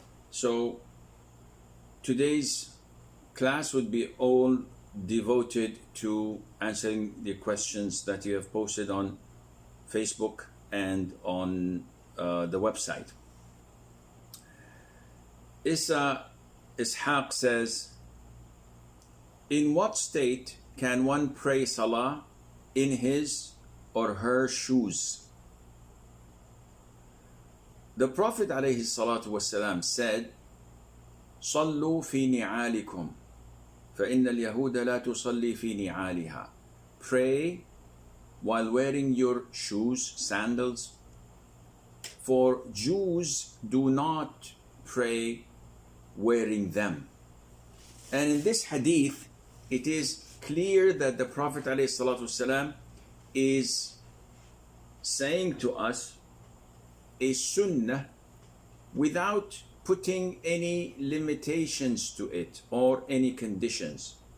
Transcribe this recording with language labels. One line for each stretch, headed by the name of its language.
English: So today's class would be all devoted to answering the questions that you have posted on Facebook and on the website. Ishaq says, in what state can one pray salah in his or her shoes?
Arabic: The Prophet ﷺ said, صلوا في نعالكم فإن اليهود لا تصلي في نعالها.
English: Pray while wearing your shoes, sandals, for Jews do not pray wearing them. And in this hadith, it is clear that the Prophet ﷺ is saying to us a sunnah without putting any limitations to it or any conditions.